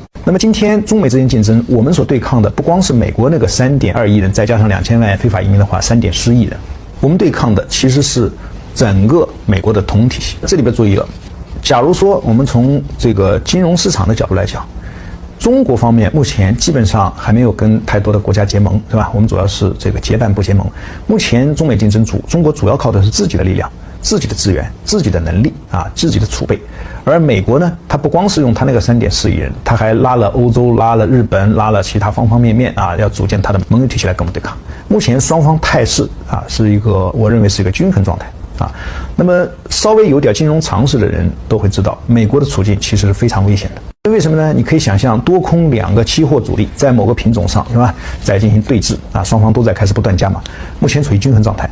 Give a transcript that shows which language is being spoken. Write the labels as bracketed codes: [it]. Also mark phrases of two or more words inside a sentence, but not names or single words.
[zh] 那麼今天中美之間競爭，我們所对抗的不光是美國那個3.2億人，再加上2000萬非法移民的話，3.4億人，我們對抗的其實是整個美國的同體系。這裡邊注意了，假如說我們從這個金融市場的角度來講，中國方面目前基本上還沒有跟太多的國家結盟，是吧？我們主要是這個結伴不結盟。目前中美競爭中國主要靠的是自己的力量、自己的資源、自己的能力啊、自己的儲備。而美國呢，它不光是用它那個3.4億人，它還拉了歐洲、拉了日本、拉了其他方方面面啊，要組建它的盟友體系來跟我们对抗。目前双方態勢啊，是一個我認為是一個均衡狀態啊。那麼稍微有點金融常識的人都會知道，美國的處境其實是非常危險的。為什麼呢？你可以想象多空兩個期貨主力在某個品種上，是吧，在進行對峙啊，雙方都在開始不斷加碼，目前處於均衡狀態。